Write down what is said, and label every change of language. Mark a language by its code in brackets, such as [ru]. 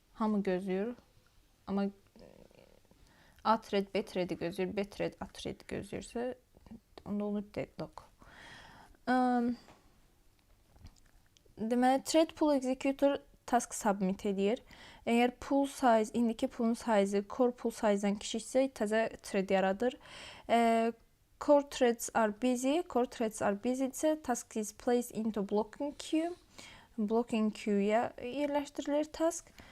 [az] Hamı gözləyir, amma A thread B threadi gözləyir, B thread A threadi gözləyirsə, onda olur deadlock. Deməli, thread pool executor task submit edir. Əgər pool size, indiki poolun size core pool size-dan kiçiksə, təzə thread yaradır. [en] Core threads are busy isə task is placed into blocking queue. [az] Blocking queue'ya yerləşdirilir task.